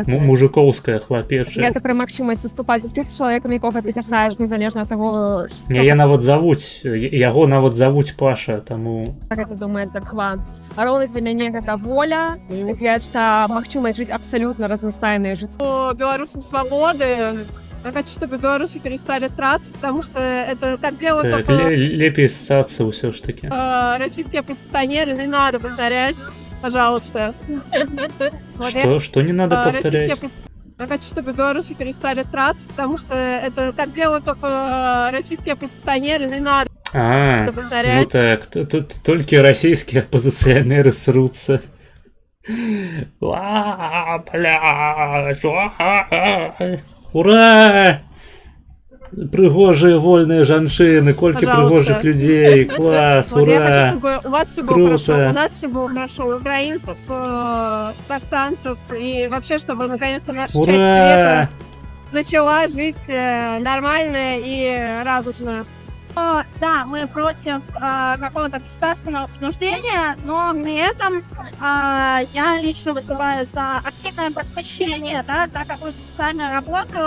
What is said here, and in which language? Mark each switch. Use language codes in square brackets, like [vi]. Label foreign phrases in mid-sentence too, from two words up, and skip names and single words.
[be] мужикоўскае, хлапечае. Гэта пра магчымасць уступаць з чалавекам, якога ты кахаеш, незалежна ад таго, Яе нават завуць, яго нават завуць Паша, таму... гэта думае захват. А роўнасць для мяне гэта воля, гэта магчымасць жыць абсалютна разнастайнае жыццё. [ru] Белорусам свободы. Я хочу, чтобы белорусы перестали сраться, потому что это так делают Так, только [be] лепей ссаться ўсё ж таки. [ru] российские оппозиционеры. Не надо повторять, пожалуйста. Что не надо повторять? Я хочу, чтобы белорусы перестали сраться, потому что это так делают только российские оппозиционеры. Не надо повторять. Ну так, только российские оппозиционеры срутся. Ура! [be] Прыгожие вольные жанчыны, колькі прыгожих людей, класс, ура! [ru] Я хочу, чтобы у вас все было Круто. хорошо, у нас все было хорошо, у украинцев, казахстанцев, и вообще, чтобы наконец-то наша часть света начала жить нормально и радужно. Да, мы против какого-то государственного принуждения, но при этом я лично выступаю за активное просвещение, да, за какую-то социальную работу.